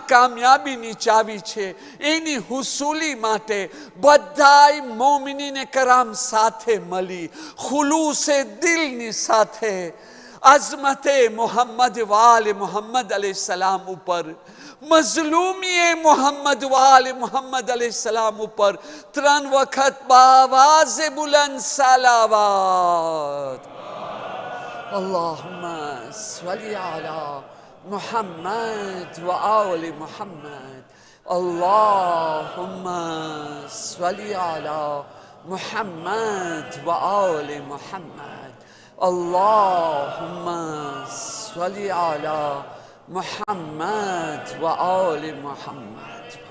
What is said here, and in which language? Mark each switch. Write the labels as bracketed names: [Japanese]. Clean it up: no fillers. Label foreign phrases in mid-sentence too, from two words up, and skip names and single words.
[Gujarati] કામયાબીની ચાવી છે, એની હુસૂલી માટે બધાય મોમિનીને કરામ સાથે મળી ખુલૂસે દિલની સાથે અઝમતે મોહમ્મદ વાલે મોહમ્મદ અલૈહિસ્સલામ ઉપર, મઝલૂમીએ મોહમ્મદ વાલે મોહમ્મદ અલૈહિસ્સલામ ઉપર 3 વખત બાવાઝે બુલંદ સલાવાત. [Arabic] اللهم صل على محمد وآل محمد. اللهم صل على محمد وآل محمد. اللهم صل على محمد وآل محمد.